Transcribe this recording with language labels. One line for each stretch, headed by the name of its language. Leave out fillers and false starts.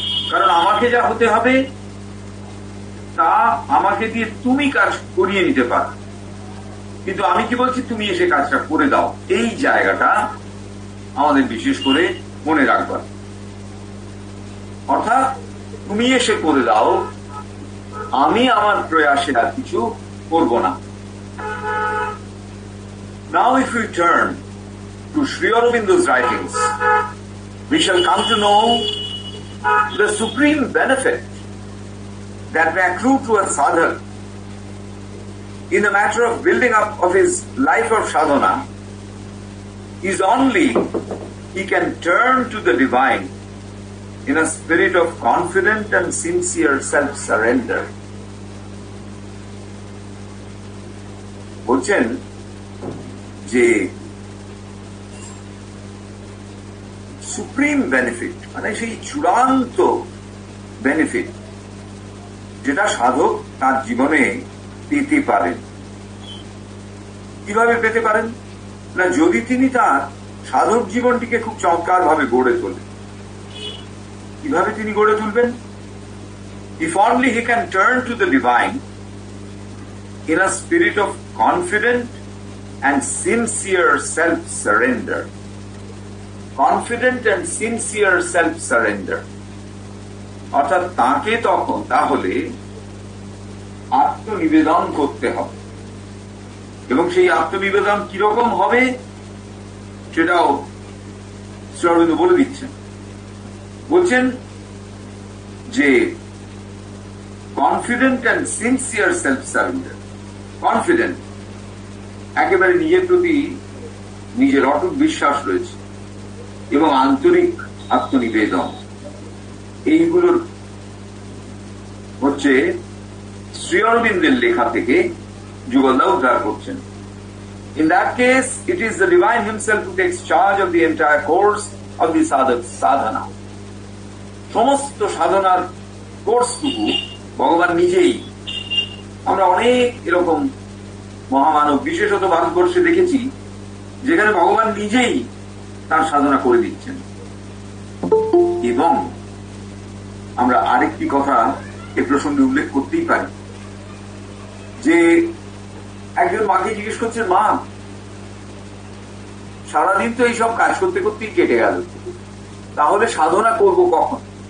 Bangla: কারণ আমাকে যা হতে হবে তা আমাকে দিয়ে তুমি কাজ করিয়ে নিতে পারো, কিন্তু আমি কি বলছি, তুমি এসে কাজটা করে দাও। এই জায়গাটা আমাদের বিশেষ করে মনে রাখবার, অর্থাৎ তুমি এসে করে দাও, আমি আমার প্রয়াসে আর কিছু করব না।
English: Now if we turn to Sri Aurobindo's writings, we shall come to know the supreme benefit that may accrue to a sadhak in the matter of building up of his life of sadhana is only he can turn to the divine in a spirit of confident and sincere self-surrender.
Bangla: বলছেন যে supreme benefit, মানে সেই চূড়ান্ত benefit যেটা সাধক তার জীবনে পেতে পারেন। কিভাবে পেতে পারেন না, যদি তিনি তার সাধক জীবনটিকে খুব চমৎকার ভাবে গড়ে তোলেন। কিভাবে তিনি গড়ে তুলবেন?
English: If only he can turn to the divine in a spirit of confident and sincere self-surrender. Confident and sincere self-surrender.
Bangla: অর্থাৎ তাকে তখন তাহলে আত্মনিবেদন করতে হবে, এবং সেই আত্মনিবেদন কিরকম হবে সেটাও শ্রী অরবিন্দ বলে দিচ্ছেন। বলছেন যে
English: Confident and sincere self surrender.
Bangla: Confident, একেবারে নিজের প্রতি নিজের অটুট বিশ্বাস রয়েছে, এবং আন্তরিক আত্মনিবেদন, এইগুলোর হচ্ছে শ্রী অরবিন্দের লেখা থেকে যুগলদা উদ্ধার করছেন।
English: In that case, it is the divine himself who takes charge of the entire course of the sadhana.
Bangla: সমস্ত সাধনার কোর্সটুকু ভগবান নিজেই। আমরা অনেক এরকম মহামানব, বিশেষত ভারতবর্ষে দেখেছি, যেখানে ভগবান নিজেই তার সাধনা করে দিচ্ছেন। এবং আমরা আরেকটি কথা এ প্রসঙ্গে উল্লেখ করতেই পারি, যে একজন মাকে জিজ্ঞেস করছেন, মা সারাদিন তো এইসব কাজ করতে করতেই কেটে গেল, তাহলে সাধনা করব কখন?